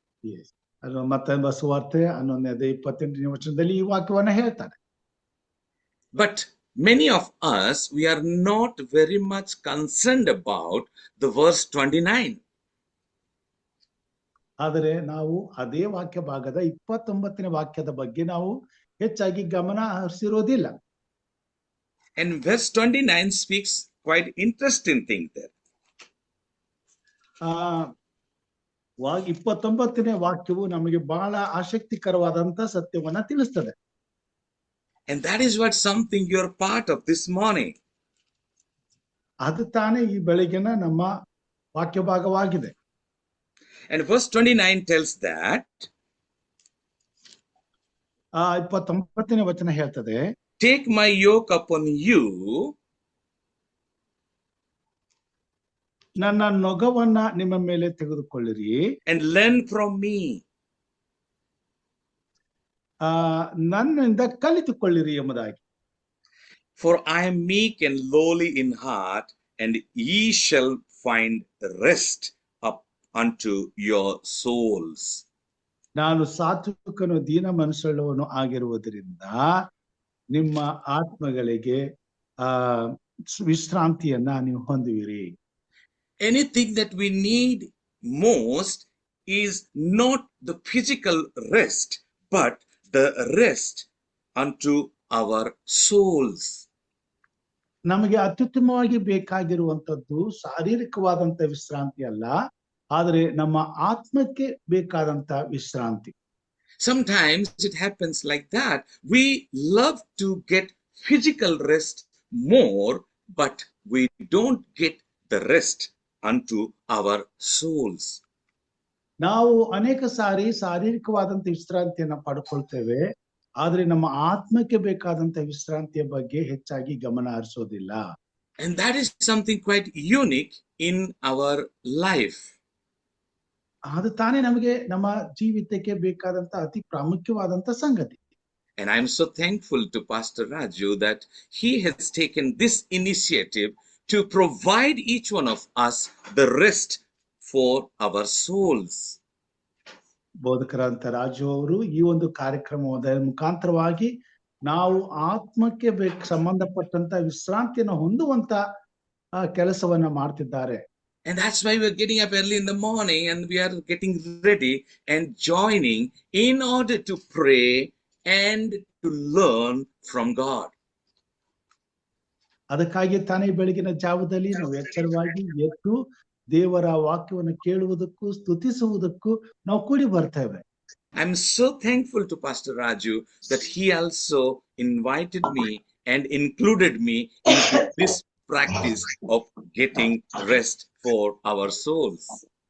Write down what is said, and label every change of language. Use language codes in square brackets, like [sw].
[en] Yes. [kn] ಅದು ಮತ್ತಾಯ ಸುವಾರ್ತೆ 11:28ನೇ ವಚನದಲ್ಲಿ ಈ ವಾಕ್ಯವನ್ನು ಹೇಳ್ತಾನೆ. [en] But many of us, we are not very much concerned about the verse 29. [kn] ಆದರೆ ನಾವು ಅದೇ ವಾಕ್ಯ ಭಾಗದ 29ನೇ ವಾಕ್ಯದ ಬಗ್ಗೆ ನಾವು ಹೆಚ್ಚಾಗಿ ಗಮನ ಹರಿಸಿರೋದಿಲ್ಲ. [en] And verse 29 speaks quite interesting thing there. [kn] 29ನೇ ವಾಕ್ಯವು ನಮಗೆ ಬಹಳ ಆಸಕ್ತಿಕರವಾದಂತ ಸತ್ಯವನ್ನ ತಿಳಿಸ್ತದೆ. [en] And that is what something you're part of this morning. [kn] ಅದು ತಾನೇ ಈ ಬೆಳಗಿನ ನಮ್ಮ ವಾಕ್ಯ ಭಾಗವಾಗಿದೆ. [en] And verse 29 tells that [kn] 29ನೇ ವಚನ ಹೇಳ್ತದೆ, [en] take my yoke upon you [kn] ನನ್ನ ನೊಗವನ್ನ ನಿಮ್ಮ ಮೇಲೆ ತೆಗೆದುಕೊಳ್ಳಿರಿ [en] and learn from me. [kn] ನನ್ನಿಂದ ಕಲಿತುಕೊಳ್ಳಿರಿ ಎಂಬುದಾಗಿ. [en] For I am meek and lowly in heart, and ye shall find rest up unto your souls. [kn] ನಾನು ಸಾತ್ವಿಕನು ದೀನ ಮನಸ್ಸುಳ್ಳವನು ಆಗಿರುವುದರಿಂದ ನಿಮ್ಮ ಆತ್ಮಗಳಿಗೆ ವಿಶ್ರಾಂತಿಯನ್ನ ನೀವು ಹೊಂದುವಿರಿ. [en] Anything that we need most is not the physical rest, but the rest unto our souls. [kn] ನಮಗೆ ಅತ್ಯುತ್ತಮವಾಗಿ ಬೇಕಾಗಿರುವಂತದ್ದು ಶಾರೀರಿಕವಾದಂತ ವಿಶ್ರಾಂತಿ ಅಲ್ಲ, ಆದರೆ ನಮ್ಮ ಆತ್ಮಕ್ಕೆ ಬೇಕಾದಂತ ವಿಶ್ರಾಂತಿ. [en] Sometimes it happens like that. We love to get physical rest more, but we don't get the rest unto our souls. [kn] ನಾವು ಅನೇಕ ಸಾರಿ ಶಾರೀರಿಕವಾದಂತ ವಿಶ್ರಾಂತಿಯನ್ನ ಪಡ್ಕೊಳ್ತೇವೆ, ಆದ್ರೆ ನಮ್ಮ ಆತ್ಮಕ್ಕೆ ಬೇಕಾದಂತ ವಿಶ್ರಾಂತಿಯ ಬಗ್ಗೆ ಹೆಚ್ಚಾಗಿ ಗಮನ ಹರಿಸೋದಿಲ್ಲ. [en] And that is something quite unique in our life. [kn] ಅದು ತಾನೇ ನಮಗೆ ನಮ್ಮ ಜೀವಿತಕ್ಕೆ ಬೇಕಾದಂತ ಅತಿ ಪ್ರಾಮುಖ್ಯವಾದಂತ ಸಂಗತಿ. [en] And I'm so thankful to Pastor Raju that he has taken this initiative to provide each one of us the rest for our souls. [kn] ಬೋಧಕರಂತ Raju ಅವರು ಈ ಒಂದು ಕಾರ್ಯಕ್ರಮದ ಮುಖಾಂತರವಾಗಿ ನಾವು ಆತ್ಮಕ್ಕೆ ಸಂಬಂಧಪಟ್ಟಂತ ವಿಶ್ರಾಂತಿಯನ್ನು ಹೊಂದುವಂತ ಕೆಲಸವನ್ನ ಮಾಡ್ತಿದ್ದಾರೆ. [en] And that's why we're getting up early in the morning and we are getting ready and joining in order to pray and to learn from God. [kn] ಅದಕ್ಕಾಗಿ ತಾನೇ ಬೆಳಗಿನ ಜಾವದಲ್ಲಿ ನಾವು ಎಚ್ಚರವಾಗಿ ಎದ್ದು ದೇವರ ವಾಕ್ಯವನ್ನು ಕೇಳುವುದಕ್ಕೂ ಸ್ತುತಿಸುವುದಕ್ಕೂ ನಾವು ಕೂಡಿ ಬರ್ತೇವೆ. [en] I'm so thankful to Pastor Raju that he also invited me and included me into this practice of getting rest for our souls.